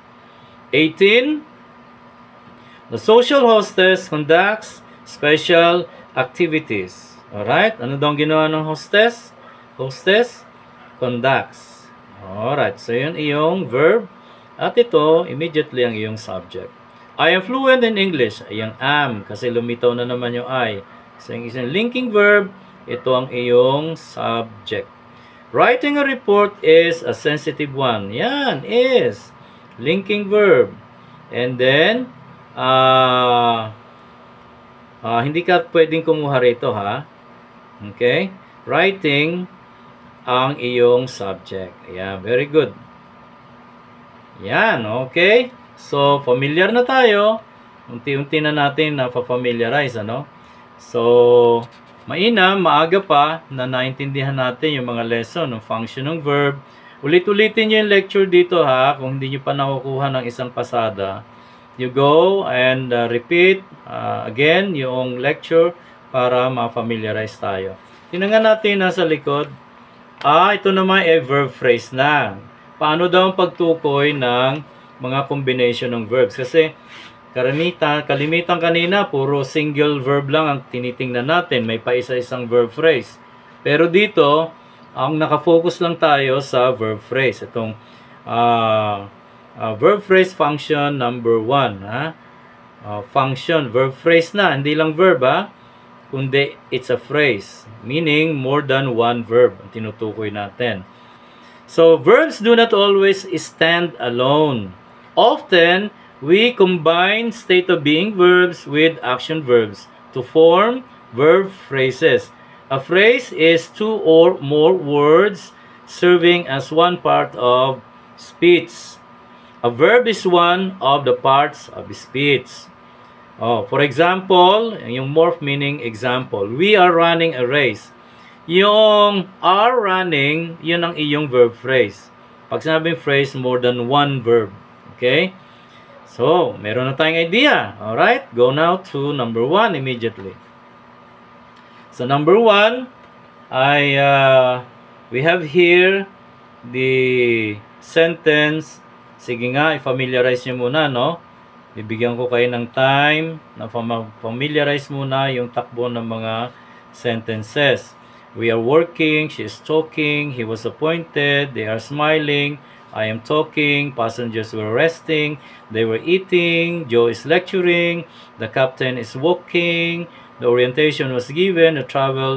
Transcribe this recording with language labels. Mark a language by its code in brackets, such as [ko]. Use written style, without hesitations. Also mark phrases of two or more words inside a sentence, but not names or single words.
[en] 18. The social hostess conducts special activities. Alright? [tl] Ano daw ang ginawa ng hostess? [en] Hostess conducts. Alright. [tl] So yun iyong verb. At ito, immediately ang iyong subject. [en] I am fluent in English. [tl] Yung am. Kasi lumitaw na naman yung I. So yung isang [en] linking verb. [tl] Ito ang iyong subject. [en] Writing a report is a sensitive one. Yan, is. Linking verb. And then, [tl] Hindi ka pwedeng kumuha rito, ha? Okay? Writing ang iyong subject. Ayan, [en] very good. [tl] Yan, okay? So, familiar na tayo. Unti-unti na natin na-familiarize, ano? So, mainam, maaga pa na naintindihan natin yung mga lesson ng function ng verb. Ulit-ulitin nyo yung lecture dito, ha? Kung hindi nyo pa nakukuha ng isang pasada, [en] you go and repeat again yung lecture [tl] para ma-familiarize tayo. Tingnan natin nasa likod. Ito naman ay [en] verb phrase [tl] na. Paano daw ang pagtukoy ng mga combination ng verbs? Kasi kalimitan kanina, puro [en] single verb [tl] lang ang tinitingnan natin. May pa isa-isang [en] verb phrase. [tl] Pero dito, ang nakafocus lang tayo sa [en] verb phrase. Itong verb phrase function number 1. Function, verb phrase na. [tl] Hindi lang [en] verb, kundi it's a phrase. Meaning, more than one verb [tl] ang tinutukoy natin. [en] So, verbs do not always stand alone. Often, we combine state of being verbs with action verbs to form verb phrases. A phrase is two or more words serving as one part of speech. A verb is one of the parts of speech. For example, yung morph meaning example. We are running a race. Yung are running, [tl] yun ang iyong [en] verb phrase. [tl] Pag sinabing [en] phrase, more than one verb. Okay? So, [tl] meron na tayong idea. Alright? [en] Go now to number 1 immediately. So, number 1, we have here the sentence. [tl] Sige nga, i-familiarize nyo muna, no? Bibigyan ko kayo ng time na familiarize muna yung takbo ng mga sentences. [en] We are working, she is talking, he was appointed, they are smiling, I am talking, passengers were resting, they were eating, Joe is lecturing, the captain is walking, the orientation was given, the travel